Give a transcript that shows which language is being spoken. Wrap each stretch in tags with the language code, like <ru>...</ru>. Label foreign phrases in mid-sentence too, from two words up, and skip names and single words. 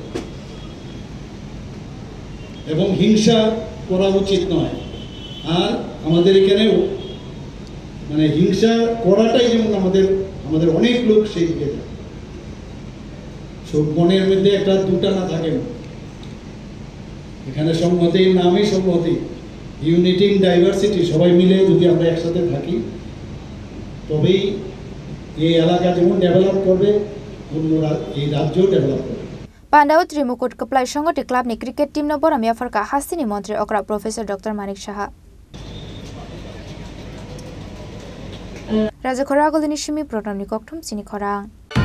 <bn>এবং হিংসা করা উচিত নয় আর আমাদের এখানেও মানে হিংসা করাটাই যেমন আমাদের অনেক লোক সেই দিকে যায় সব মনের মধ্যে একটা দুটা না থাকে না এখানে সংহতির নামই সংহতি</bn> <en>unity in diversity</en> <bn>সবাই মিলে যদি আমরা একসাথে থাকি তবেই এই এলাকা যেমন ডেভেলপ করবে অন্যরা এই রাজ্যও ডেভেলপ করবে</bn> <trp>Pandao Trimukut Kaplai Shongoti Club ni cricket team no boram yafarka Hasini Montri Okra Professor Dr. Manik Shaha. Raja Khoragol ni Shimi program ni kokthum sini khorang.</trp>